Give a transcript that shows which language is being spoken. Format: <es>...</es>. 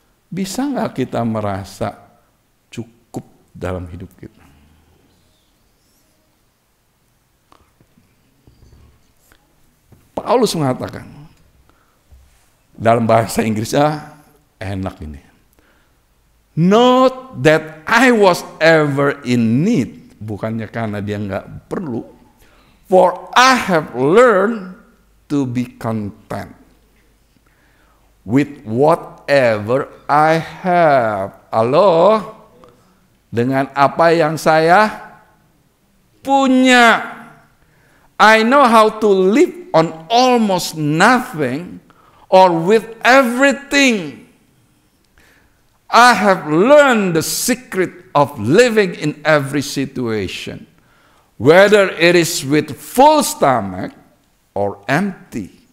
<id>Bisa nggak kita merasa cukup dalam hidup kita? Paulus mengatakan, dalam bahasa Inggrisnya enak ini.</id> <en>Not that I was ever in need.</en> <id>Bukannya karena dia nggak perlu.</id> <en>For I have learned to be content with whatever I have.</en> <id>Halo? Dengan apa yang saya punya.</id> <en>I know how to live on almost nothing or with everything. I have learned the secret of living in every situation, whether it is with full stomach or empty.</en>